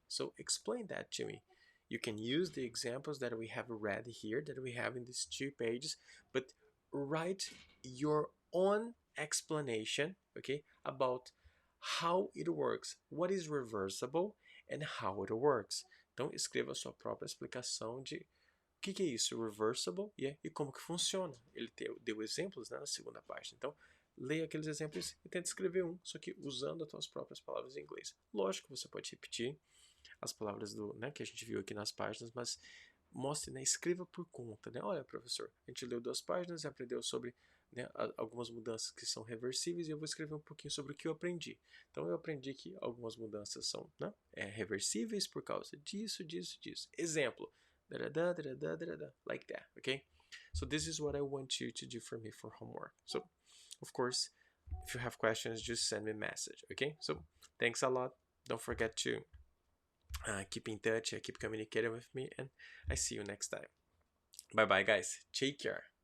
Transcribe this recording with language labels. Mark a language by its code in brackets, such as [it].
[en] So explain that to me. You can use the examples that we have read here, that we have in these 2 pages, but write your own explanation, okay, about how it works, what is reversible, and how it works. [pt] Então, escreva a sua própria explicação de o que é isso, reversible, yeah, e como que funciona. Ele deu exemplos, né, na segunda página. Então, leia aqueles exemplos e tente escrever um, só que usando as suas próprias palavras em inglês. Lógico, você pode repetir as palavras né, que a gente viu aqui nas páginas, mas mostre, né, escreva por conta. Né? Olha, professor, a gente leu 2 páginas e aprendeu sobre, né, algumas mudanças que são reversíveis, e eu vou escrever um pouquinho sobre o que eu aprendi. Então, eu aprendi que algumas mudanças são, né, reversíveis por causa disso, disso, disso. Exemplo, da da da da da da, [en] like that, okay? So this is what I want you to do for me for homework. So, of course, if you have questions, just send me a message, okay? So, thanks a lot. Don't forget to keep in touch, keep communicating with me, and I see you next time. Bye bye, guys. Take care.